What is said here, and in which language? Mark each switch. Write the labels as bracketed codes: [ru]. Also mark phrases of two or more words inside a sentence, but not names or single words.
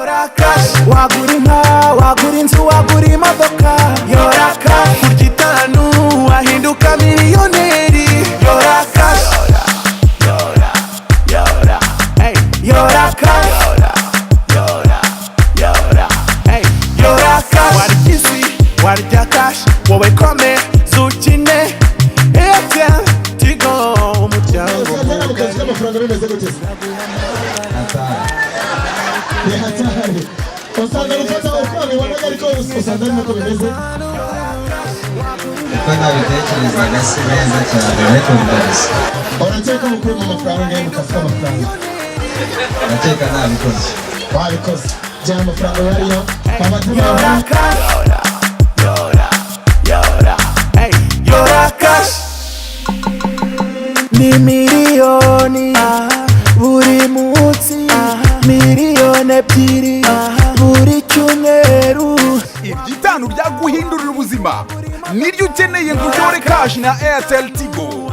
[rw] Yora cash. Wagura inka, wagura inzu, wagura imodoka. Yora cash. Kurya itanu wahinduka miliyoneri. Yora cash. Yora, yora, hey. Yora cash. Yora, hey. Yora cash. Warya isi, warya cash. Wowe kome zukine. Airtel, Tigo, umuryango mugari. amafaranga bimeze gute? Ni hatari. Usanga gufata amafaranga ubona ariko usanga ari nako bimeze. Uko nabitekerezaga si neza cyane ariko bidasa. Urakeka mukuru mu mafaranga ngiye mukafata amafaranga. Ndakeka nabikoze. Wabikoze. Jya amafaranga yariyo. Yora cash. Yora, hey. Yora cash. Ni miliyoni buri munsi, miliyoni ebyiri buri cyumweru. Ibyitanu byaguhindurira ubuzima niryo ukeneye ngo uyore cash na Airtel Tigo.